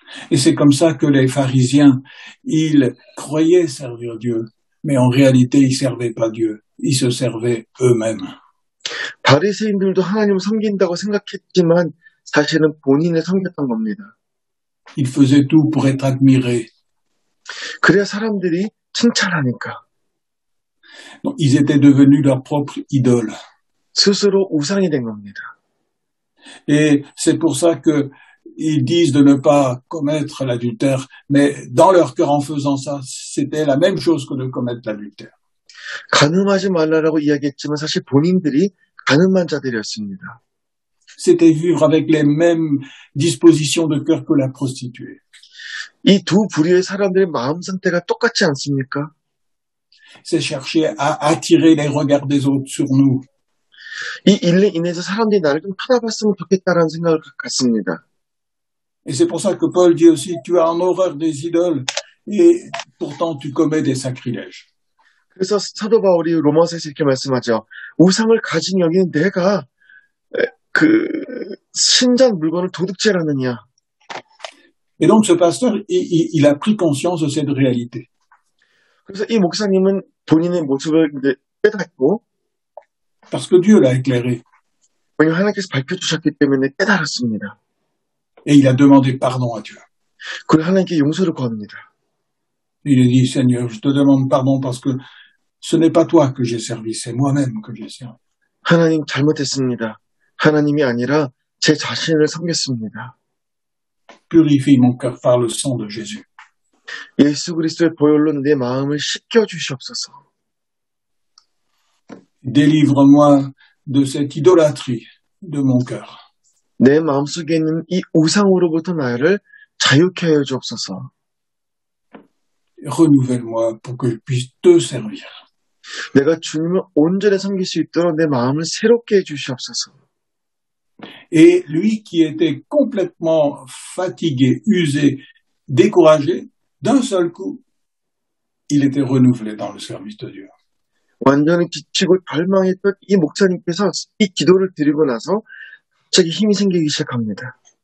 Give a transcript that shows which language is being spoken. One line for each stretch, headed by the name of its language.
French: Et c'est comme ça que les pharisiens, ils croyaient servir Dieu, mais en réalité, ils servaient pas Dieu. Ils se servaient eux-mêmes.
Korean: 바리새인들도 하나님을 섬긴다고 생각했지만 사실은 본인을 섬겼던 겁니다.
French: Ils faisaient tout pour être admirés.
Korean: 그래야 사람들이 칭찬하니까.
French: Donc, ils étaient devenus leur propre idole.
Korean: 스스로 우상이 된 겁니다.
French: Et c'est pour ça que ils disent de ne pas commettre l'adultère, mais dans leur cœur, en faisant ça, c'était la même chose que de commettre l'adultère.
Korean: 간음하지 말라라고 이야기했지만 사실 본인들이 간음한 자들이었습니다.
French: C'était vivre avec les mêmes dispositions de cœur que la prostituée.
Korean: 이 두 부류의 사람들의 마음 상태가 똑같지 않습니까?
French: C'est chercher à attirer les regards des autres sur nous.
Korean: 이 일로 인해서 사람들이 나를 좀 쳐다봤으면 좋겠다라는 생각을 갖습니다.
French: Et c'est pour ça que Paul dit aussi, tu as en horreur des idoles et pourtant tu commets des sacrilèges.
Korean: 그래서 사도 바울이 로마서에서 이렇게 말씀하죠. 우상을 가진 여기는 내가 그 신전 물건을 도둑질하느냐.
French: Et donc ce pasteur, il a pris conscience de cette réalité.
Korean: 그래서 이 목사님은 본인의 모습을 깨닫고
French: Parce que Dieu l'a éclairé.
Korean: 왜냐하면 하나님께서 밝혀주셨기 때문에 깨달았습니다.
French: Et il a demandé pardon à Dieu.
Korean: 그리고 하나님께 용서를 구합니다.
French: Il a dit, Seigneur, je te demande pardon parce que ce n'est pas toi que j'ai servi, c'est moi-même que j'ai servi.
Korean: 하나님 잘못했습니다. 하나님이 아니라 제 자신을 섬겼습니다.
French: Purifie mon cœur par le sang de Jésus.
Korean: 예수 그리스도의 보혈로 내 마음을 씻겨 주시옵소서.
French: Délivre-moi de cette idolâtrie de mon cœur.
Korean: 내 마음속에 있는 이 우상으로부터 나를 자유케 하여 주옵소서.
French: Renouvelle-moi pour que je puisse te servir.
Korean: 내가 주님을 온전히 섬길 수 있도록 내 마음을 새롭게 해 주시옵소서.
French: Et lui qui était complètement fatigué, usé, découragé, d'un seul coup, il était renouvelé dans le service de Dieu.
Korean: 완전히 지치고 절망했던 이 목사님께서 이 기도를 드리고 나서 갑자기 힘이 생기기 시작합니다.